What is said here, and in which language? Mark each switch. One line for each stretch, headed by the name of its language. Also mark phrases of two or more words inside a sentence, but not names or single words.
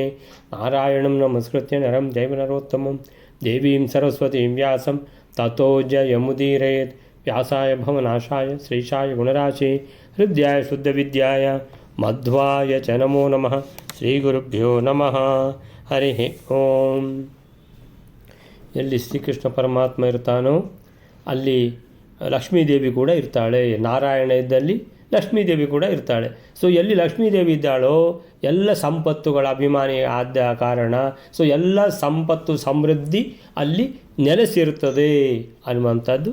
Sanskrit: नारायणं नमस्कृत्य नरं चैव नरोत्तमं देवीं सरस्वतीं व्यासं ततो जयमुदीरयेत्। व्यासाय भवनाशाय श्रीशाय गुणराशे हृदयाय शुद्धविद्याय मध्वाय च नमो नमः। ಶ್ರೀಗುರುಭ್ಯೋ ನಮಃ. ಹರಿ ಓಂ.
Kannada: ಎಲ್ಲಿ ಶ್ರೀಕೃಷ್ಣ ಪರಮಾತ್ಮ ಇರ್ತಾನೋ ಅಲ್ಲಿ ಲಕ್ಷ್ಮೀದೇವಿ ಕೂಡ ಇರ್ತಾಳೆ. ನಾರಾಯಣ ಇದ್ದಲ್ಲಿ ಲಕ್ಷ್ಮೀದೇವಿ ಕೂಡ ಇರ್ತಾಳೆ. ಸೊ ಎಲ್ಲಿ ಲಕ್ಷ್ಮೀದೇವಿ ಇದ್ದಾಳೋ ಎಲ್ಲ ಸಂಪತ್ತುಗಳ ಅಭಿಮಾನಿ ಆದ ಕಾರಣ ಸೊ ಎಲ್ಲ ಸಂಪತ್ತು ಸಮೃದ್ಧಿ ಅಲ್ಲಿ ನೆಲೆಸಿರುತ್ತದೆ ಅನ್ನುವಂಥದ್ದು.